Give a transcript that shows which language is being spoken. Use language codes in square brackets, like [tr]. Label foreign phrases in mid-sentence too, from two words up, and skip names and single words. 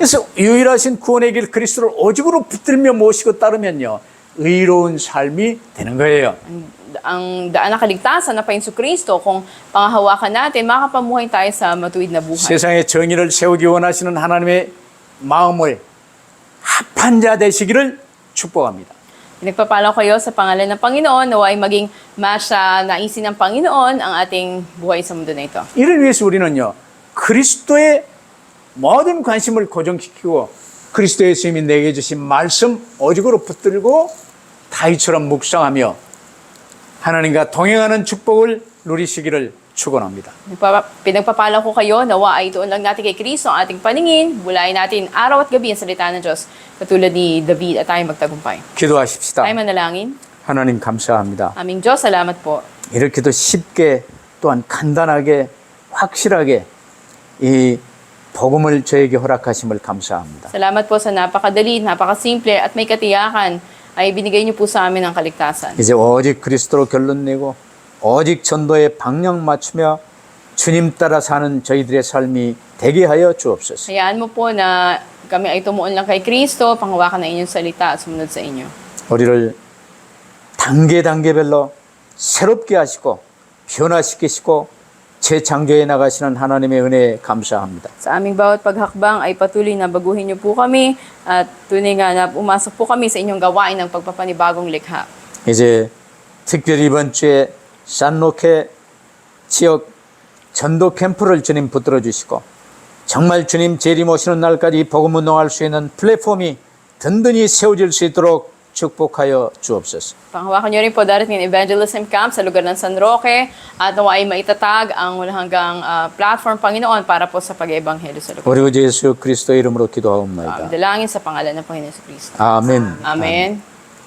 [ko] 그래서 유일하신 구원의 길 그리스도를 오직으로 붙들며 모시고 따르면요. 의로운 삶이 되는 거예요. [tl] Ang daan na kaligtasan na Panginoon sa Kristo, kung panghahawakan natin, makapamuhay tayo sa matuwid na buhay. [ko] 세상의 정의를 세우기 원하시는 하나님의 마음을 합한 자 되시기를 축복합니다. [tl] Pinagpapala ko kayo sa pangalan ng Panginoon, nawa ay maging match sa naisin ng Panginoon ang ating buhay sa mundo na ito. [ko] 이를 위해서 우리는요. 그리스도의 모든 관심을 고정시키고 그리스도의 예수님이 내게 주신 말씀 오직으로 붙들고 다윗처럼 묵상하며 하나님과 동행하는 축복을 누리시기를 축원합니다. [tl] Pinagpapala ko kayo, nawa ay ituon lang natin kay Kristo ang ating paningin, bulayin natin araw at gabi ang salita ng Diyos, katulad ni David at tayo magtagumpay. [ko] 기도하십시다. [tl] Tayo manalangin. [ko] 하나님 감사합니다. [tl] Aming Diyos, salamat po. [ko] 이렇게도 쉽게 또한 간단하게 확실하게 이 복음을 저에게 허락하심을 감사합니다. [tl] Salamat po sa napakadali, napakasimple at may katiyakan ay binigay niyo po sa amin ang kaligtasan. [ko] 이제 오직 그리스도로 결론 내고 오직 전도에 방향 맞추며 주님 따라 사는 저희들의 삶이 되게 하여 주옵소서. [tl] Hayaan mo po na kami ay tumuon lang kay Kristo, panghawakan ng inyong salita at sumunod sa inyo. [ko] 우리를 단계별로 새롭게 하시고 변화시키시고 재창조해 나가시는 하나님의 은혜에 감사합니다. [tl] Sa aming bawat paghakbang ay patuloy na baguhin niyo po kami at tunay nga na umasok po kami sa inyong gawain ng pagpapanibagong likha. [ko] 이제 특별히 이번 주에 산로케 지역 전도 캠프를 주님 붙들어 주시고 정말 주님 재림 오시는 날까지 복음 운동할 수 있는 플랫폼이 든든히 세워질 수 있도록 축복하여 주옵소서. [tl] Panghawakan niyo rin po darating ng [en] evangelism camp [tl] sa lugar ng San Roque at nawa ay maitatag ang walang hanggang platform Panginoon para po sa pag-ebanghelyo sa lugar. [ko] 우리 구 예수 그리스도 이름으로 기도하옵나이다. [tl] Dalangin sa pangalan ng Panginoon sa Kristo. [ko] 아멘. [tl] Amen.